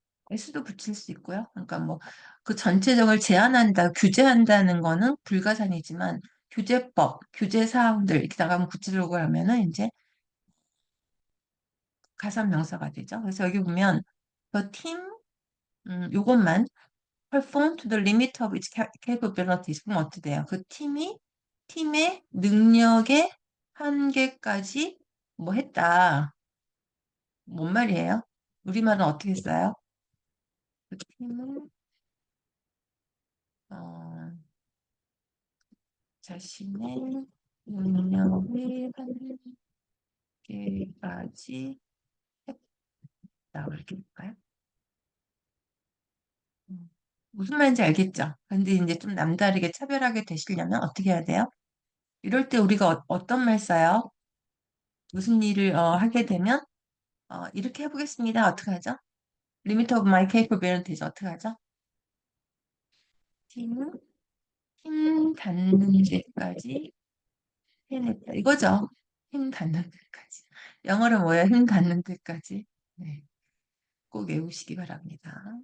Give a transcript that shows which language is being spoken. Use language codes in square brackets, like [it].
[ko] S도 붙일 수 있고요. 그러니까 뭐 그 전체적을 제한한다, 규제한다는 거는 불가산이지만 규제법, 규제 사항들 이렇게 나가면 구체적으로 하면은 이제 가산 명사가 되죠. 그래서 여기 보면 [en] the team [ko] 요것만 [en] perform to the limit of its capabilities [ko] 그럼 어떻게 돼요? 그 팀의 능력의 한계까지 뭐 했다. 뭔 말이에요? 우리말은 어떻게 써요? 그 팀은 자신의 능력을 한계까지 했다. 이렇게 볼까요? 음. 무슨 말인지 알겠죠? 근데 이제 좀 남다르게 차별하게 되시려면 어떻게 해야 돼요? 이럴 때 우리가 떤 말 써요? 무슨 일을 하게 되면 이렇게 해보겠습니다. 어떻게 하죠? [en] Limit of my capabilities [ko] 어떻게 하죠? 힘, 힘 닿는 데까지 해냈다. 이거죠. 힘 닿는 데까지. 영어로 뭐예요? 힘 닿는 데까지. 네, 꼭 외우시기 바랍니다.